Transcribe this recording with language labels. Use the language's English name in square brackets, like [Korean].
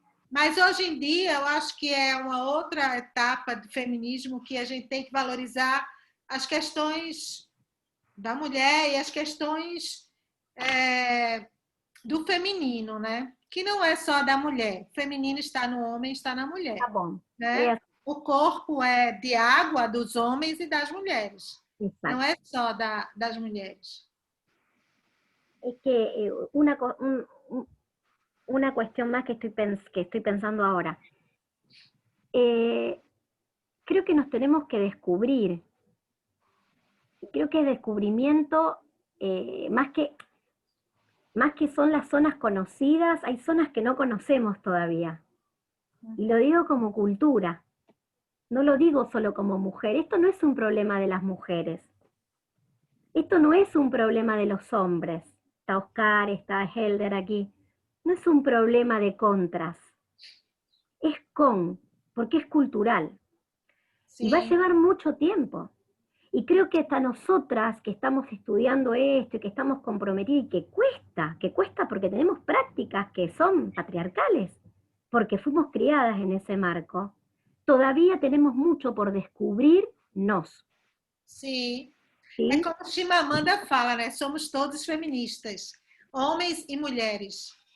[Portuguese] Mas hoje em dia eu acho que é uma outra etapa do feminismo que a gente tem que valorizar as questões da mulher e as questões do feminino, né? Que não é só da mulher. O feminino está no homem, está na mulher. Tá bom. Né? O corpo é de água dos homens e das mulheres. [Spanish] Exacto. [Portuguese] Não é só das mulheres. [Spanish] Es que una cuestión más que estoy pensando ahora. Creo que nos tenemos que descubrir. Creo que el descubrimiento, más que son las zonas conocidas, hay zonas que no conocemos todavía. Y lo digo como cultura. No lo digo solo como mujer. Esto no es un problema de las mujeres. Esto no es un problema de los hombres. Está Oscar, está Helder aquí. No es un problema de contras. Es porque es cultural. Sí. Y va a llevar mucho tiempo. Y creo que hasta nosotras que estamos estudiando esto y que estamos comprometidas, y que cuesta porque tenemos prácticas que son patriarcales, porque fuimos criadas en ese marco, todavía tenemos mucho por descobrirnos. Sí. ¿Sí? [Portuguese] É como Chimamanda fala, né? Somos todos feministas, homens e mulheres.